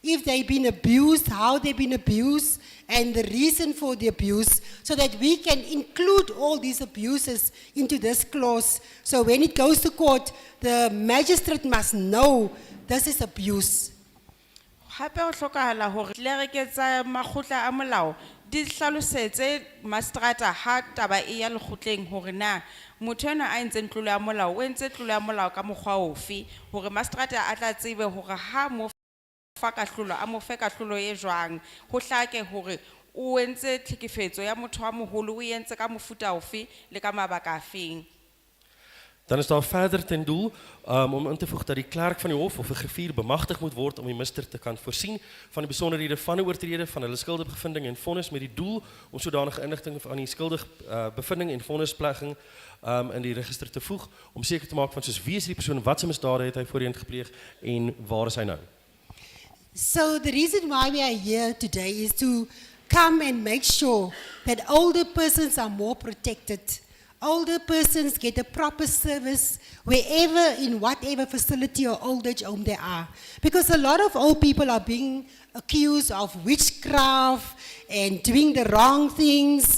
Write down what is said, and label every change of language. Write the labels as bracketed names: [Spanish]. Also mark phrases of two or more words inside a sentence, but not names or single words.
[English] if they've been abused, how they've been abused, and the reason for the abuse, so that we can include all these abuses into this clause. So when it goes to court, the magistrate must know this is abuse. [Southern Sotho] Hape ho hlokahala hore tlereke tsa makgotla a molao di hlalosetse magistrata ha taba e ya lekgotleng hore na motho enwa a entseng tlolo ya molao o entse tlolo ya molao ka mokgwa ofe hore magistrata a tla tsebe hore ha mo fa kahlolo a mo fe kahlolo e jwang ho hlake hore o entse tlhekefetso ya motho wa moholo o entse ka mofuta ofe le ka mabaka afeng. [Afrikaans] Dan is daar verder ten doel om in te voeg dat die klerk van die hof of 'n griffier bemagtig moet word om die minister te kan voorsien van die besonderhede van 'n oortrede van hulle skuldigbevinding en vonnis met die doel om sodanige inligting van die skuldigbevinding en vonnisplegging in die register te voeg om seker te maak van soos wie is die persoon, wat se misdade het hy voorheen gepleeg en waar is hy nou? [English] So the reason why we are here today is to come and make sure that older persons are more protected. Older persons get a proper service wherever, in whatever facility or old age home they are. Because a lot of old people are being accused of witchcraft and doing the wrong things.